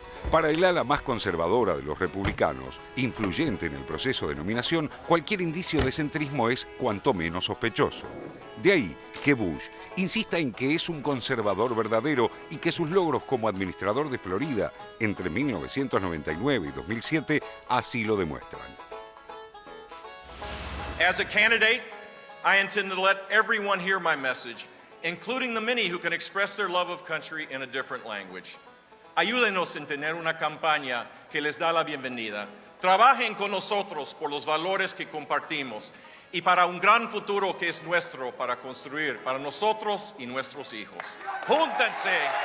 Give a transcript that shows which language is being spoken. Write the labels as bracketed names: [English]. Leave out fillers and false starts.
[Spanish] Para el ala más conservadora de los republicanos, influyente en el proceso de nominación, cualquier indicio de centrismo es cuanto menos sospechoso. De ahí que Bush insista en que es un conservador verdadero y que sus logros como administrador de Florida entre 1999 y 2007 así lo demuestran. [English] As a candidate, I intend to let everyone hear my message, including the many who can express their love of country in a different language. [Spanish] Ayúdenos en tener una campaña que les da la bienvenida. Trabajen con nosotros por los valores que compartimos y para un gran futuro que es nuestro para construir para nosotros y nuestros hijos. ¡Júntense!